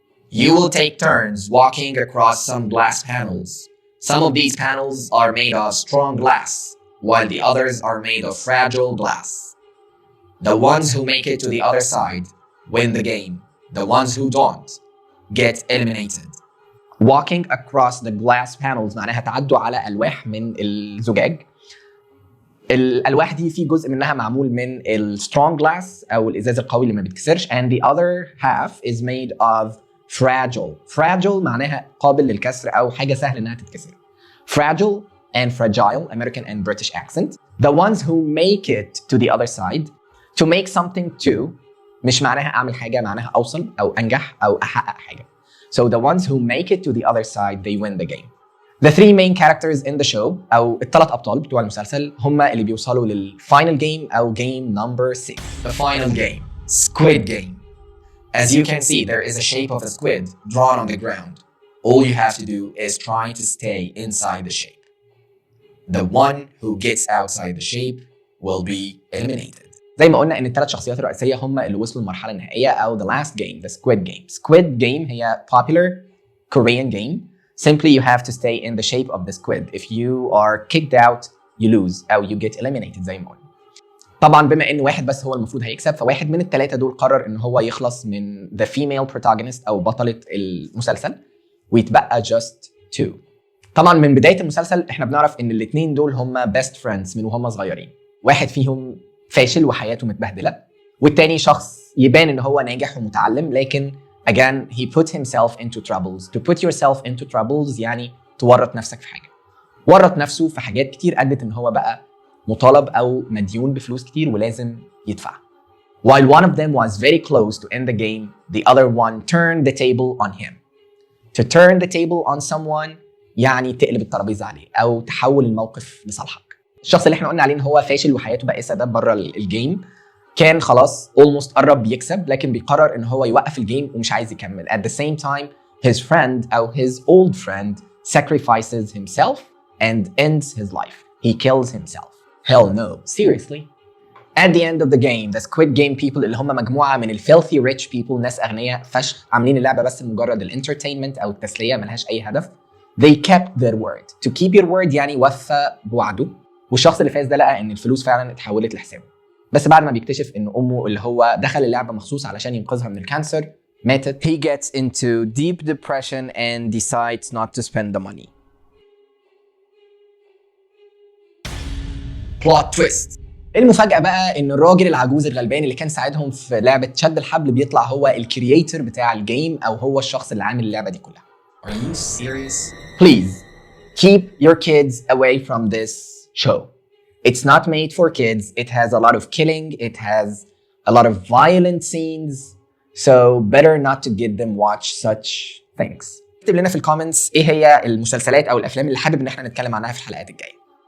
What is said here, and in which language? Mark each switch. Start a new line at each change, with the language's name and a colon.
English: You will take turns walking across some glass panels. Some of these panels are made of strong glass, while the others are made of fragile glass. The ones who make it to the other side win the game. The ones who don't get eliminated. Walking across the glass panels
Arabic: معناها تعدوا على ألواح من الزجاج. الألواح دي في جزء منها معمول من
English: strong glass
Arabic: أو الإزاز القوي اللي ما بيتكسرش,
English: and the other half is made of fragile.
Arabic: Fragile معناها قابل للكسر أو حاجة سهل إنها تتكسر.
English: Fragile and fragile, American and British accent. The ones who make it to the other side. To make something to
Arabic: مش معناها أعمل حاجة, معناها أوصل أو أنجح أو أحقق حاجة.
English: So the ones who make it to the other side, they win the game. The three main characters in the show
Arabic: أو الثلاث أبطال بتوع المسلسل هم اللي بيوصلوا للفاينل جيم أو
English: game number 6. The final game, Squid Game. As you can see, there is a shape of a squid drawn on the ground. All you have to do is try to stay inside the shape. The one who gets outside the shape will be eliminated.
Arabic: زي ما قلنا ان الثلاث شخصيات الرئيسيه هم اللي وصلوا للمرحله النهائيه او the last game, the Squid Game.
English: Squid Game
Arabic: هي
English: popular Korean game. Simply you have to stay in the shape of the squid. If you are kicked out, you lose
Arabic: او
English: you get eliminated
Arabic: زي ما قلنا. طبعا بما ان واحد بس هو المفروض هيكسب, فواحد من الثلاثه دول قرر ان هو يخلص من
English: the female protagonist
Arabic: او بطله المسلسل ويتبقى
English: just two.
Arabic: طبعا من بدايه المسلسل احنا بنعرف ان الاثنين دول هم
English: best friends
Arabic: من وهم صغيرين. واحد فيهم فاشل وحياته متبهدله, والتاني شخص يبان ان هو ناجح ومتعلم, لكن
English: again he put himself into troubles. To put yourself into troubles
Arabic: يعني تورط نفسك في حاجه. ورط نفسه في حاجات كتير ادت ان هو بقى مطالب او مديون بفلوس كتير ولازم يدفع.
English: While one of them was very close to end the game, the other one turned the table on him. To turn the table on someone
Arabic: يعني تقلب الترابيزه عليه او تحول الموقف لصالحك. الشخص اللي احنا قلنا عليه ان هو فاشل وحياته بائسه ده بره الجيم كان خلاص almost قرب يكسب, لكن بيقرر ان هو يوقف الجيم ومش عايز يكمل.
English: At the same time his friend
Arabic: او
English: his old friend sacrifices himself and ends his life. He kills himself. Hell no, seriously. At the end of the game, the Squid Game people
Arabic: اللي هم مجموعه من
English: filthy rich people,
Arabic: ناس اغنياء فشخ عاملين اللعبه بس لمجرد الانترتينمنت او التسليه, ملهاش اي هدف.
English: They kept their word. To keep your word
Arabic: يعني وفى بوعده. والشخص اللي فاز ده لقى ان الفلوس فعلا اتحولت لحسابه, بس بعد ما بيكتشف ان امه اللي هو دخل اللعبه مخصوص علشان ينقذها من الكانسر ماتت.
English: He gets into deep depression and decides not to spend the money. Plot twist.
Arabic: المفاجأة بقى ان الراجل العجوز الغلبان اللي كان ساعدهم في لعبة شد الحبل بيطلع هو الكرييتور بتاع الجيم او هو الشخص اللي عامل اللعبة دي كلها.
English: Are you serious? Please keep your kids away from this show. It's not made for kids. It has a lot of killing. It has a lot of violent scenes. So better not to get them watch such things.
Arabic: اكتب لنا في الكومنتس ايه هي المسلسلات او الافلام اللي حابب ان احنا نتكلم عنها في الحلقات الجايه.